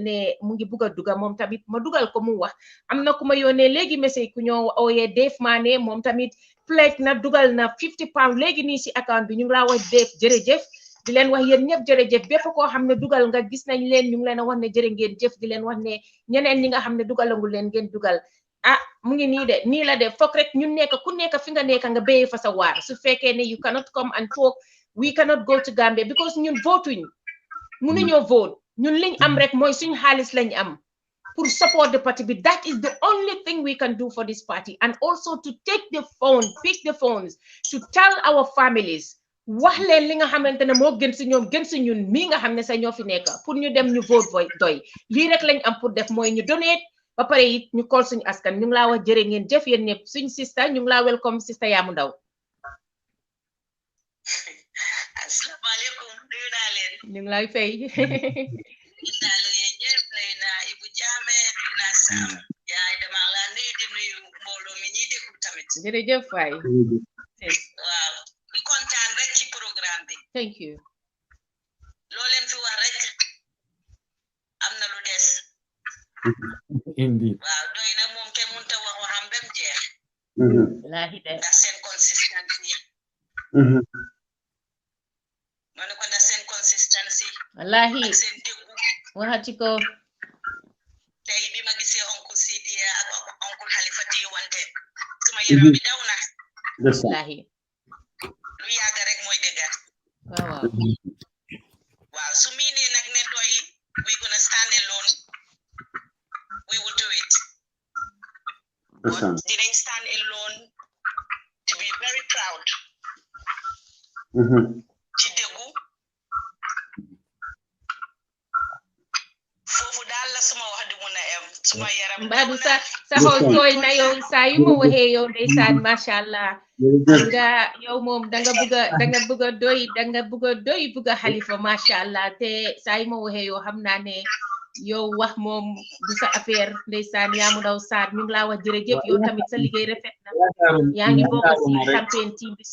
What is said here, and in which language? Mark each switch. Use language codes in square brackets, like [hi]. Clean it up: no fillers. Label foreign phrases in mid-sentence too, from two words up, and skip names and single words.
[wo] ne mu ngi bugg a duga moom tamit ma dugal ko mu wax am na ku ma yónnee léegi message ku ñoo ooyee Dave Mané moom tamit pledge na dugal na 50 pounds léegi nii si account bi ñu ngi laa wax Dave jërëjëf di leen wax yéen ñëpp jërëjëf bépp koo xam ne dugal nga gis nañ leen ñu ngi leen a wax ne jërë ngeen jëf di leen wax ne ñeneen ñi nga xam ne dugalangul leen ngeen dugal mu ngi nii de nii la de foog rek ñun nekk ku nekk fi nga nekk nga béyee fa sa waar su fekkee ne [en] you cannot come and talk we cannot go to Gambia because [wo] ñun votuñ mënuñoo vote ñun liñ am rek mooy suñ xaalis lañ am pour [en] support the party [wo] bi [en] that is the only thing we can do for this party and also to pick the phones to tell our families [wo] wax leen li nga xamante ne moo gën si ñoom gën si ñun mii nga xam ne sa ñoo fi nekk pour ñu dem ñu vote doy lii rek lañ am pour def mooy ñu donate ba pare it ñu call suñu askan ñu ngi laa wax jërë ngeen jëf yéen ñëpp suñ sista ñu ngi laa welcome sista Yaamu Ndaw asalaamaaleykum nuyu naa leen ñu ngi lay fay naa leen ñëpp nuyu naa Ibu Jaame nuyu naa Sam yaay dama la nuyu di nuyu mbooloo mi ñuy déglu tamit jërëjëf waay waaw di kontaan rek ci programme bi [en] thank you [wo] loo leen fi wax rek am na lu des [en] indeed [wo] waaw doy na moom kenn mënut a wax waxam ba mu jeex wallaahi de ndax seen consistency ma ne ko ndax seen consistency wallaahi ak seen déggu waxati ko tey bi ma gisee oncle Sidia ak oncle Halifa wante suma yaram bi daw na wallaahi lu yàgg rek mooy dëgg waaw waaw su miinee nag ne doy [en] we gonna stand alone we will do it but [wo] dinañ [en] stand alone to be very proud [wo] ci déggu foofu daal la suma wax di mun a em suma yaram mbaadu sa xol tooy na yow saa yu ma waxee yow ndeysaan [ar] ما شاء الله [wo] nga yow moom danga bëgg a doy bëgg a Halifa [ar] ما شاء الله [wo] te saa yu ma waxee yow xam naa ne yow wax moom du sa affaire ndeysaan Yaamu Ndaw Saad ñu ngi laa wax jërëjëf yow tamit sa liggéey rafet na yaa ngi bokk si campagne team bi